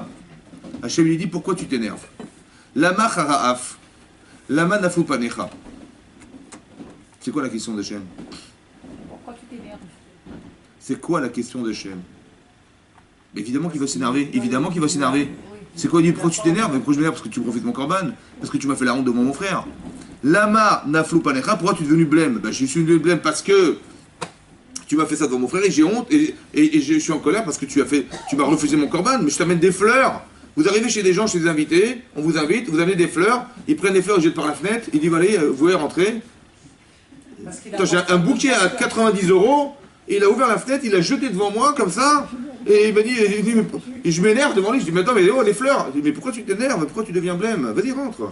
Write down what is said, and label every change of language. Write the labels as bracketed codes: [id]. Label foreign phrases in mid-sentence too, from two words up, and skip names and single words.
[fr] Hachem lui dit, pourquoi tu t'énerves? [he] למה חרה אף, למה נפו פניך. [fr] C'est quoi la question d'Hachem? Pourquoi tu t'énerves? C'est quoi la question d'Hachem? Évidemment qu'il va s'énerver. Évidemment qu'il va s'énerver. C'est quoi? Il dit, pourquoi tu t'énerves? Pourquoi je m'énerve? Parce que tu profites de mon corban. Parce que tu m'as fait la honte devant mon frère. [he] למה נפלו פניך, [fr] pourquoi tu es devenu blême? Ben, je suis devenu blême parce que tu m'as fait ça devant mon frère et j'ai honte et je suis en colère parce que tu m'as refusé mon corban, mais je t'amène des fleurs. Vous arrivez chez des gens, chez des invités, on vous invite, vous amenez des fleurs, ils prennent les fleurs, ils jettent par la fenêtre, ils disent allez, vous pouvez rentrer. J'ai un bouquet à 90 €, et il a ouvert la fenêtre, il l'a jeté devant moi comme ça, et il m'a dit, et je m'énerve devant lui, je dis mais attends, mais oh les fleurs, je dis, mais pourquoi tu t'énerves, pourquoi tu deviens blême, vas-y rentre.